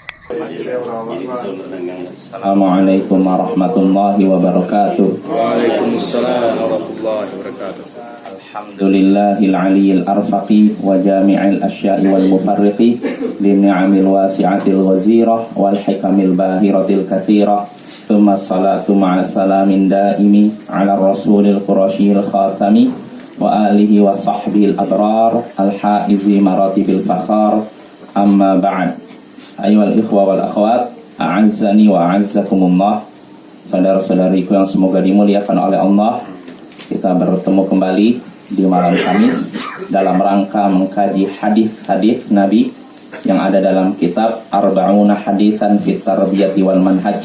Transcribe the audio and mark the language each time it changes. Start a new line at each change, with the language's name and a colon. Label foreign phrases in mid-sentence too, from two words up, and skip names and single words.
Arabic: السلام عليكم ورحمة الله وبركاته. وعليكم السلام ورحمة الله وبركاته. الحمد لله العلي الأرفق وجامع الأشياء والمفرق للنعم الواسعة الغزيرة والحكم الباهرة الكثيرة. ثم الصلاة مع سلام دائم على الرسول القرشي الخاتم وآله وصحبه الأبرار الحائزي مراتب الفخار. أما بعد أيها الإخوة والأخوات أعزني وأعزكم الله.
Indonesian: Saudara-saudariku yang semoga dimuliakan oleh Allah, kita bertemu kembali di malam Kamis dalam rangka mengkaji hadis-hadis Nabi yang ada dalam kitab Arba'una Haditsan fit Tarbiyati wal Manhaj.